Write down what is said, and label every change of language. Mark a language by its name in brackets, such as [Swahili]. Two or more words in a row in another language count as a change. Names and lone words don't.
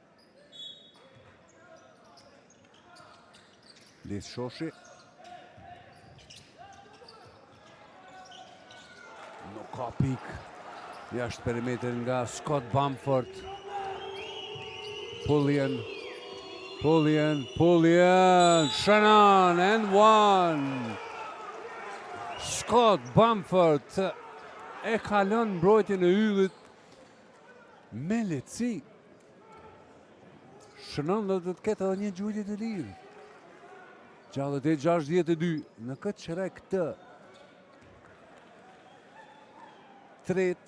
[Albanian] Lis Shoshi, pik jashtë perimetrin nga Scott Bamford. Pullian, [English] Shannon and one. [Albanian] Scott Bamford e kalon mbrojtjen e yllit me lehtësi. Shannon do të ketë edhe një gjujtje të lirë. 68-62 në këtë çerek të tretë.